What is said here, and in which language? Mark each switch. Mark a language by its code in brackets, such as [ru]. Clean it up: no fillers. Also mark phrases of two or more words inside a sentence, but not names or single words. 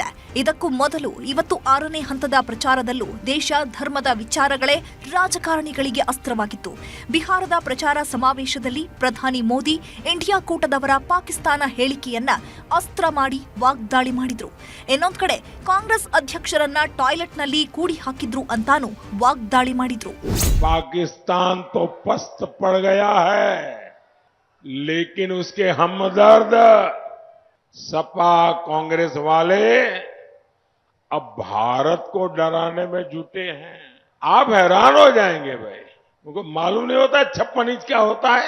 [kn] ಇದಕ್ಕೂ ಮೊದಲು ಇವತ್ತು 6ನೇ ಹಂತದ ಪ್ರಚಾರದಲ್ಲೂ ದೇಶ, ಧರ್ಮದ ವಿಚಾರಗಳೇ ರಾಜಕಾರಣಿಗಳಿಗೆ ಅಸ್ತ್ರವಾಗಿತ್ತು. ಬಿಹಾರದ ಪ್ರಚಾರ ಸಮಾವೇಶದಲ್ಲಿ ಪ್ರಧಾನಿ ಮೋದಿ ಇಂಡಿಯಾ ಕೂಟದವರ ಪಾಕಿಸ್ತಾನ ಹೇಳಿಕೆಯನ್ನ ಅಸ್ತ್ರ ಮಾಡಿ ವಾಗ್ದಾಳಿ ಮಾಡಿದ್ರು. ಇನ್ನೊಂದು ಕಡೆ ಕಾಂಗ್ರೆಸ್ ಅಧ್ಯಕ್ಷರನ್ನ ಟಾಯ್ಲೆಟ್ನಲ್ಲಿ ಕೂಡಿ ಹಾಕಿದ್ರು ಅಂತಾನೂ ವಾಗ್ದಾಳಿ ಮಾಡಿದ್ರು. [hi] पाकिस्तान तो पस्त पड़ गया है, लेकिन उसके हमदर्द सपा कांग्रेस वाले अब भारत को डराने में जुटे हैं. आप हैरान हो जाएंगे भाई, उनको मालूम नहीं होता 56 इंच क्या होता है.